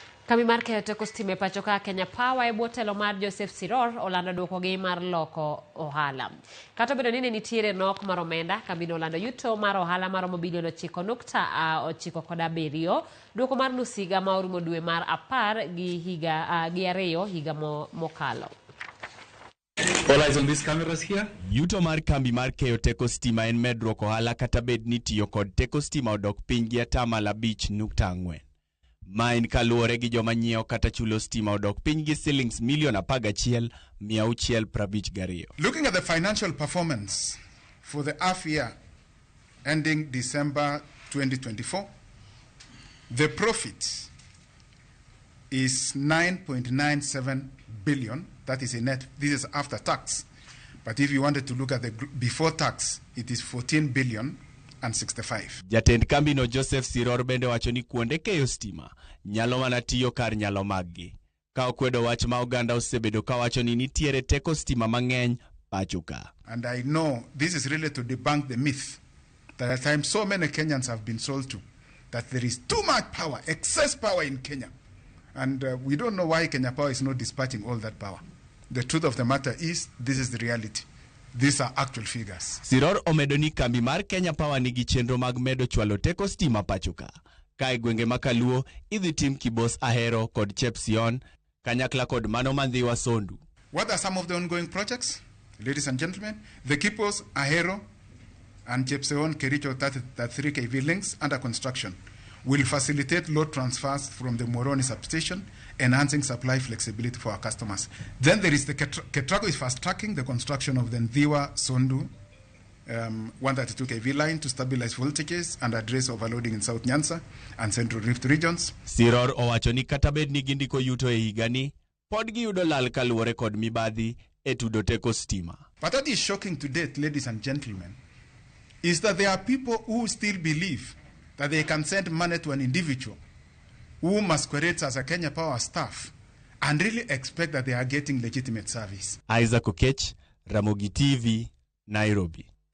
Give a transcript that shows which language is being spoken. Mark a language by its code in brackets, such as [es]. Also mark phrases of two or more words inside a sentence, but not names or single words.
[luo] Kambi mar keyo teko stima pacho ka Kenya Power e bwo telo mar Joseph Siror olando duokogi mar loko ohala. Kata obedo ni ne nitiere nok mar omenda, kambino olando yuto mar ohala maromo bilion 9.97, duoko mar nus higa ma orumo dwe mar 10 gi ariyo higa mokalo. [en] All eyes on these cameras here. [luo] Yuto mar kambi mar keyo teko stima en medruok ohala kata bed ni tiyo kod teko stima odok piny gi 5.4%. Ma en kaluwore gi joma nyiewo kata chulo stima odok piny gi shillings milion 11,652. [en] Looking at the financial performance for the half year ending December 2024, the profit is 9.97 billion. That is a net. This is after tax. But if you wanted to look at the before tax, it is 14 billion. And 65. [luo] Jatend kambino Joseph Siror bende wacho ni kuonde keyo stima nyalo mana tiyo kar nyalo maggi. Ka okwedo wach ma oganda osebedo ka wacho ni nitiere teko stima mang'eny pacho ka. [en] And I know this is really to debunk the myth that at times so many Kenyans have been sold to, that there is too much power, excess power in Kenya. And we don't know why Kenya Power is not dispatching all that power. The truth of the matter is, this is the reality. These are actual figures. [luo] Siror omedo ni kambi mar Kenya Power nigi chenro mag medo chwalo teko stima pacho ka. Ka gwenge makaluo idhi tim Kibos Ahero kod Chepsion kanyakla kod mano mandhiwa Sondu. [en] What are some of the ongoing projects? Ladies and gentlemen, the Kibos Ahero and Chepsion Kericho 33 kV links under construction will facilitate load transfers from the Moroni substation, enhancing supply flexibility for our customers. Then there is the Ketrago is fast-tracking the construction of the Ndhiwa Sondu 132 kV line to stabilize voltages and address overloading in South Nyanza and Central Rift regions. [luo] Siror owacho ni kata bed ni gindiko yuto e higani, pod giyudo lal kaluwore kod mibadhi e tudo teko stima. [en] But what is shocking to date, ladies and gentlemen, is that there are people who still believe that they can send money to an individual who masquerades as a Kenya Power staff and really expect that they are getting legitimate service. Ksh9.97B, Ramogi TV, Nairobi.